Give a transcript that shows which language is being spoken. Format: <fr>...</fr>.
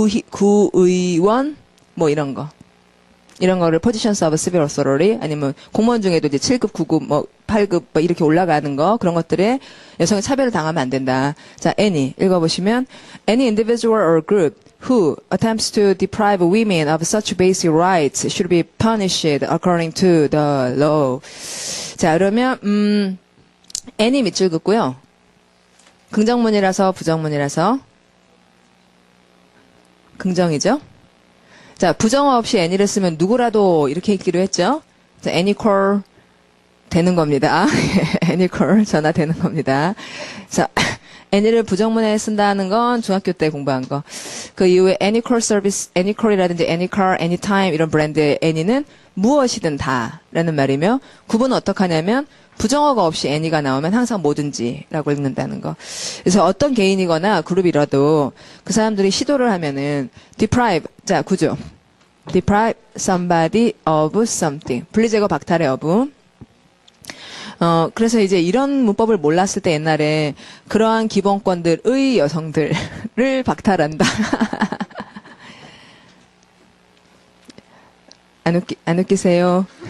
<ko>구의원 뭐 이런 거. 이런 거를 positions of civil authority 아니면 공무원 중에도 이제 7급, 9급, 뭐 8급 뭐 이렇게 올라가는 거 그런 것들에 여성이 차별을 당하면 안 된다.</ko> <en>자, any</en> <ko>읽어보시면</ko> <en>any individual or group who attempts to deprive women of such basic rights should be punished according to the law.</en> <ko>자, 그러면 any 밑줄 긋고요. 긍정문이라서 부정문이라서 긍정이죠. 자, 부정어 없이 any를 쓰면 누구라도 이렇게 읽기로 했죠. 자, any call 되는 겁니다. any call 전화 되는 겁니다. 자, any를 부정문에 쓴다는 건 중학교 때 공부한 거. 그 이후에 any call service, any call이라든지 any car, anytime 이런 브랜드의 any는 무엇이든 다라는 말이며 구분은 어떻게 하냐면 부정어가 없이 any가 나오면 항상 뭐든지라고 읽는다는 거. 그래서 어떤 개인이거나 그룹이라도 그 사람들이 시도를 하면은 deprive, 자 구조.</ko> <en>deprive somebody of something.</en> <ko>분리제거 박탈의 of. 그래서 이제 이런 문법을 몰랐을 때 옛날에 그러한 기본권들의 여성들을 박탈한다. 안 웃기세요?</ko>